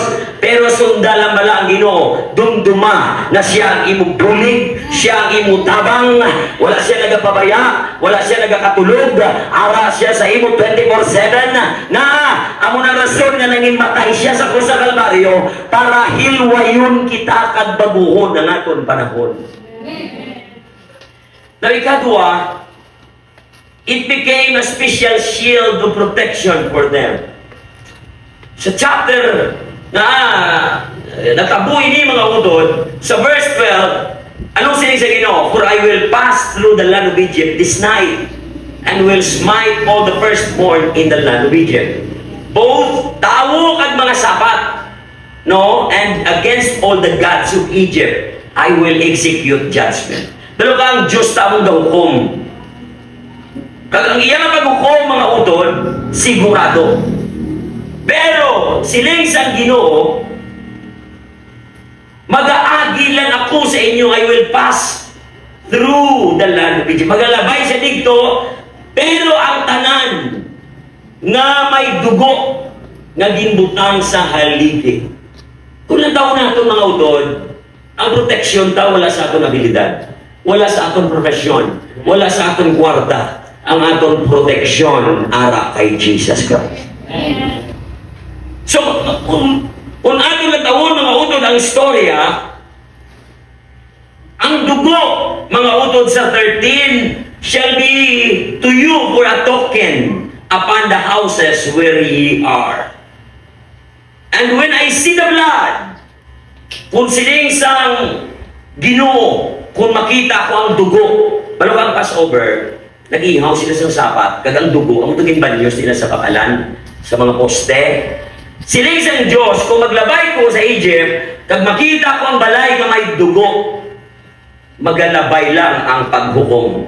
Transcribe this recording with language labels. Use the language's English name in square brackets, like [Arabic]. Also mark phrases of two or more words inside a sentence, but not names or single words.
[Hiligaynon] Pero sundalan bala ang Ginoo, dumduma na siya ang imong bulig, siya ang imong tabang, wala siya nagapabaya, wala siya nagakatulog, ara siya sa imo 24/7 na amo na rason nga nanging matay siya sa krus sa Kalbaryo para hilwayon kita kag baguhon ang aton panahon. Now, ikadua, [English] it became a special shield of protection for them. [Hiligaynon] Sa chapter na natabuhi ni mga utod, sa verse 12, anong sinig sa Ginoo? [English] For I will pass through the land of Egypt this night, and will smite all the firstborn in the land of Egypt. [Hiligaynon] Both tao kag mga sapat, no, [English] and against all the gods of Egypt, I will execute judgment. [Hiligaynon] Pero ang Diyos tamong gahukom. Kag ang iyang paghukom, mga utod, sigurado. Pero siling sa Ginoo, mag-aagi lang ako sa inyo, [English] I will pass through the land of Egypt. [Hiligaynon] Magalabay siya dito, pero ang tanan nga may dugo nga ginbutang sa haligi. Kung lang taon na itong mga utod, ang proteksyon ta wala sa aton abilidad, wala sa aton profesyon, wala sa aton kwarta. Ang aton proteksyon ara kay Jesus Christ. So, kung aton na taon mga utod ang istorya, ang dugo, mga utod sa 13, [English] shall be to you for a token upon the houses where ye are. And when I see the blood, [Hiligaynon] kung siling sang Ginoo, kung makita ko ang dugo, balo ang Passover, nag-ihaw sila sa sapat, kagang dugo, ang tuging banyos nila sa kapalan, sa mga poste. Siling sang Diyos, kung maglabay ko sa Egypt, kag makita ko ang balay na may dugo, magalabay lang ang paghukom.